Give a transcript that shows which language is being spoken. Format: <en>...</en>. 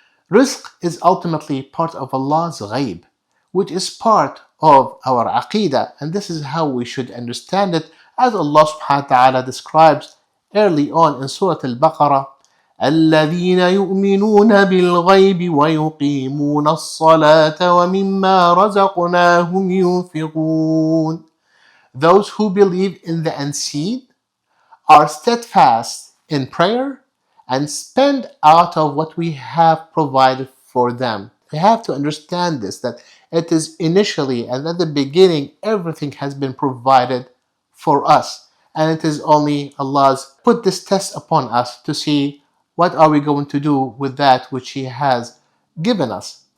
<en>Rizq is ultimately part of Allah's ghaib, which is part of our aqidah, and this is how we should understand it, as Allah subhanahu wa ta'ala describes early on in Surah Al-Baqarah,</en> <ar>الذين يؤمنون بالغيب ويقيمون الصلاة ومما رزقناهم ينفقون.</ar> <en>Those who believe in the unseen are steadfast in prayer and spend out of what we have provided for them. We have to understand this, that it is initially and at the beginning everything has been provided for us, and it is only Allah's put this test upon us to see what are we going to do with that which He has given us.</en>